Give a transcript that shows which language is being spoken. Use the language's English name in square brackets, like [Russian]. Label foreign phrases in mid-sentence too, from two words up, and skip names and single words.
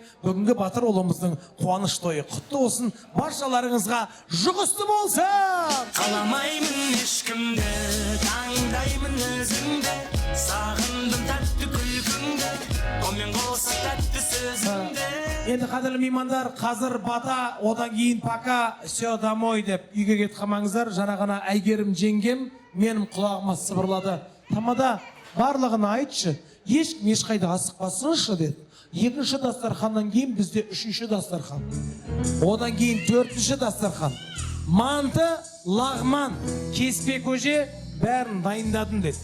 [Kazakh] Бүгінгі батыр ұлымыздың қуаныш тойы құтты болсын, баршаларыңызға жұғысты болсын. Қаламаймын ешкімді, таңдаймын өзіңді, сағындым тәтті күлкіңді, онымен қоса тәтті сөзіңді. Енді қадірлі меймандар, қазір бата, одан кейін [Russian] пока все домой [Kazakh] деп үйге кетіп қалмаңыздар. Жаңа ғана Әйгерім жеңгем менің құлағыма сыбырлады. Тамада барлығын айтшы, ешкім ешқайда асықпасыншы деді. Екінші дастарханнан кейін бізде үшінші дастархан. Одан кейін төртінші дастархан. Манты, лағман, кеспе көже бәрін дайындадым деді.